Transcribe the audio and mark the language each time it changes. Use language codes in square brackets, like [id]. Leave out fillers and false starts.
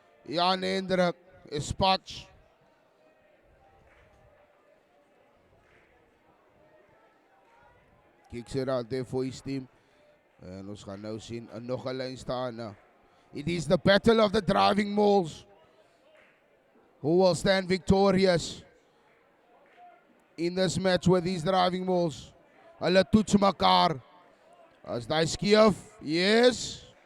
[en] Jan Hendrik is patch. Kicks it out there for his team. [af] En ons gaan nou sien, nog 'n lyn staan. [en] It is the battle of the driving mauls. Who will stand victorious in this match with these driving mauls? [af] Hulle toets mekaar. As daai skief, yes.